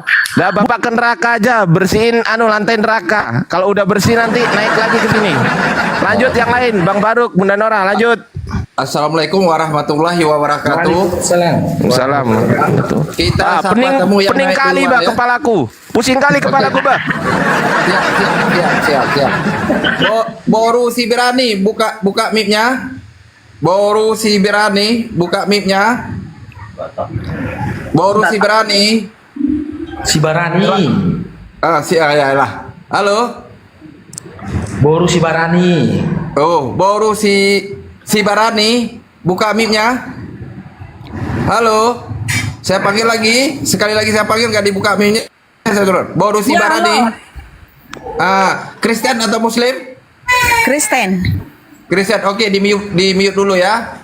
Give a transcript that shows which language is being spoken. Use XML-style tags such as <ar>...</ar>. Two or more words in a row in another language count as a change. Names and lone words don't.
<id>Dah Bapak ke neraka aja, bersihin lantai neraka. Kalau udah bersih nanti naik lagi ke sini. Lanjut yang lain, Bang Faruk, Bunda Nora, lanjut.</id> <ar>السلام عليكم ورحمة الله وبركاته.</ar> <id>Salam. Kita sama tamu yang pening naik kali duluan Bah ya. kepalaku. Pusing kali kepalaku Bah. Siap. Boru si Birani, buka mic-nya. Boru si Birani, buka mic-nya. Boru si Birani. Si Barani. Ya lah. Halo. Boru si Barani. Oh, Boru si Barani, buka mic-nya. Halo. Saya panggil lagi, sekali lagi saya panggil nggak dibuka mic-nya. Saya turun. Boru si Ya, Barani. halo. Kristen atau Muslim? Kristen. Kristen, oke, di mute dulu ya.</id>